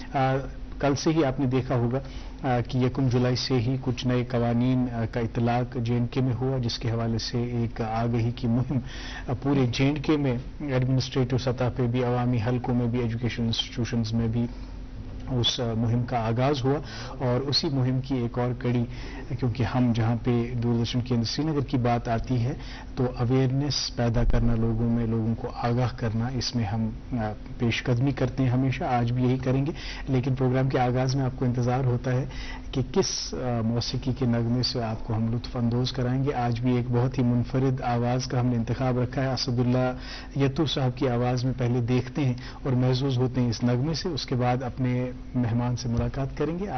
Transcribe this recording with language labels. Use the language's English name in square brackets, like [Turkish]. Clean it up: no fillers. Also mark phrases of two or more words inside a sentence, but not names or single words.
[Urdu] کل سے ہی آپ نے دیکھا ہوگا کہ 1 جولائی سے ہی کچھ نئے قوانین کا اطلاق JNK میں ہوا، جس کے حوالے سے ایک آگہی کی مہم پورے JNK میں ایڈمنسٹریٹو سطح پہ بھی، عوامی حلقوں میں بھی، [English] education institutions [Urdu] میں بھی اس مہم کا آغاز ہوا۔ اور اسی مہم کی ایک اور کڑی، کیونکہ ہم جہاں پہ دوردرشن کیندر سری نگر کی بات آتی ہے تو اویئرنیس پیدا کرنا، لوگوں میں لوگوں کو آگاہ کرنا، اس میں ہم پیش قدمی کرتے ہیں ہمیشہ، آج بھی یہی کریں گے۔ لیکن پروگرام کے آغاز میں آپ کو انتظار ہوتا ہے کہ کس موسیقی کے نغمے سے آپ کو ہم لطف اندوز کرائیں گے۔ آج بھی ایک بہت ہی منفرد آواز کا ہم نے انتخاب رکھا ہے، اسد اللہ یتو صاحب کی آواز میں پہلے دیکھتے ہیں اور محظوظ ہوتے ہیں اس نغمے سے، اس کے بعد اپنے مہمان سے ملاقات کریں گے۔